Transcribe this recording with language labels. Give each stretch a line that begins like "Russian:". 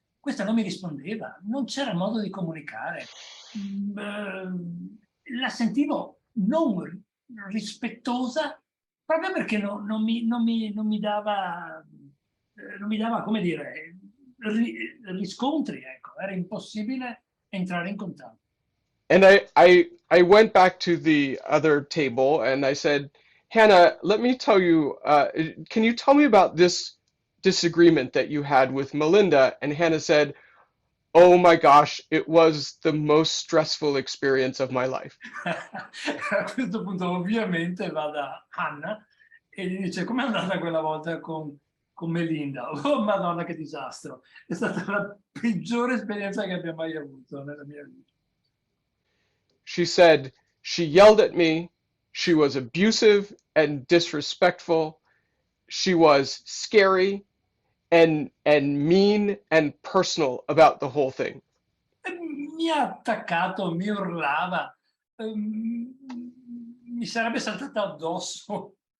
Italian: Questa non mi rispondeva, non c'era modo di comunicare. La sentivo non rispettosa proprio perché non mi dava, come dire, riscontri, ecco, era impossibile entrare in contatto.
English: And I went back to the other table and I said, Hannah, let me tell you, can you tell me about this disagreement that you had with Melinda? And Hannah said, oh my gosh, it was the most stressful experience of my life.
Italian: A questo punto ovviamente va da Anna e gli dice, com'è andata quella volta con Melinda? Oh Madonna, che disastro! È stata la peggiore esperienza che abbia mai avuto nella mia vita.
English: She said, she yelled at me, she was abusive and disrespectful, she was scary and mean and personal about the whole thing.
Italian: Mi ha attaccato, mi urlava, mi sarebbe saltata addosso.